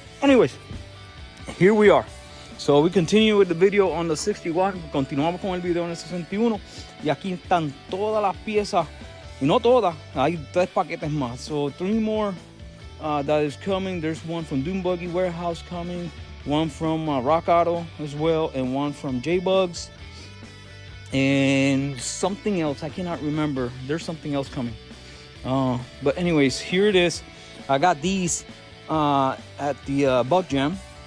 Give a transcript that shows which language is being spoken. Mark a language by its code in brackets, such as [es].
[en] Anyways, here we are. So we continue with the video on the 61. [es] Continuamos con el video en el 61. Y aquí están todas las piezas. Y no todas. Hay 3 paquetes más. [en] So 3 more that is coming. There's one from Dune Buggy Warehouse coming. One from Rock Auto as well. And one from J-Bugs. And something else. I cannot remember. There's something else coming. But anyways, here it is. I got these at the Bug Jam.